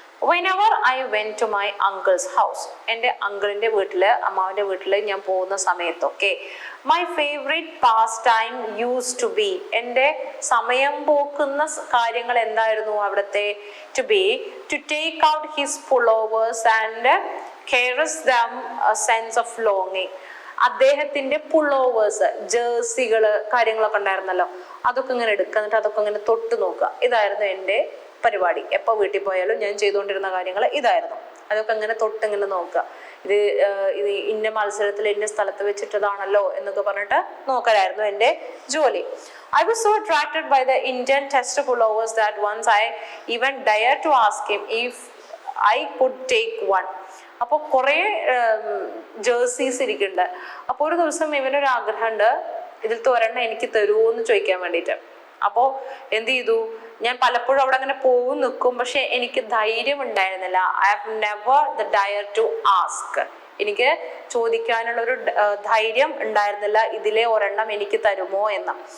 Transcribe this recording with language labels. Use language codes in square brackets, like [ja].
[en] whenever I went to my uncle's house, [ml] എൻ്റെ അങ്കിളിൻ്റെ വീട്ടില് അമ്മാവിൻ്റെ വീട്ടിൽ ഞാൻ പോകുന്ന സമയത്തൊക്കെ [en] my favorite pastime used to be, [ml] എൻ്റെ സമയം പോക്കുന്ന കാര്യങ്ങൾ എന്തായിരുന്നു അവിടുത്തെ, [en] to take out his pullovers and caress them a sense of longing. [ml] അദ്ദേഹത്തിന്റെ പുള്ളോവേഴ്സ്, ജേഴ്സികള്, കാര്യങ്ങളൊക്കെ ഉണ്ടായിരുന്നല്ലോ, അതൊക്കെ ഇങ്ങനെ എടുക്കുക, എന്നിട്ട് അതൊക്കെ ഇങ്ങനെ തൊട്ട് നോക്കുക. ഇതായിരുന്നു എൻ്റെ പരിപാടി. എപ്പോൾ വീട്ടിൽ പോയാലും ഞാൻ ചെയ്തുകൊണ്ടിരുന്ന കാര്യങ്ങൾ ഇതായിരുന്നു. അതൊക്കെ ഇങ്ങനെ തൊട്ട് ഇങ്ങനെ നോക്കുക. ഇത് ഇന്ന മത്സരത്തിൽ ഇന്ന സ്ഥലത്ത് വെച്ചിട്ടതാണല്ലോ എന്നൊക്കെ പറഞ്ഞിട്ട് നോക്കലായിരുന്നു എൻ്റെ ജോലി. [en] I was so attracted by the Indian test pullovers that once I even dared to ask him if I could take one. [ml] അപ്പോൾ കുറേ ജേഴ്സീസ് ഇരിക്കുന്നുണ്ട്. അപ്പോൾ ഒരു ദിവസം ഇവനൊരു ആഗ്രഹമുണ്ട്, ഇതിലത്തെ ഒരെണ്ണം എനിക്ക് തരുമോ എന്ന് ചോദിക്കാൻ വേണ്ടിയിട്ട്. അപ്പോൾ എന്ത് ചെയ്തു, ഞാൻ പലപ്പോഴും അവിടെ അങ്ങനെ പോകും നിൽക്കും, പക്ഷെ എനിക്ക് ധൈര്യം ഉണ്ടായിരുന്നില്ല. [en] I have never the dare to ask. [ml] എനിക്ക് ചോദിക്കാനുള്ളൊരു ധൈര്യം ഉണ്ടായിരുന്നില്ല, ഇതിലെ ഒരെണ്ണം എനിക്ക് തരുമോ എന്ന്.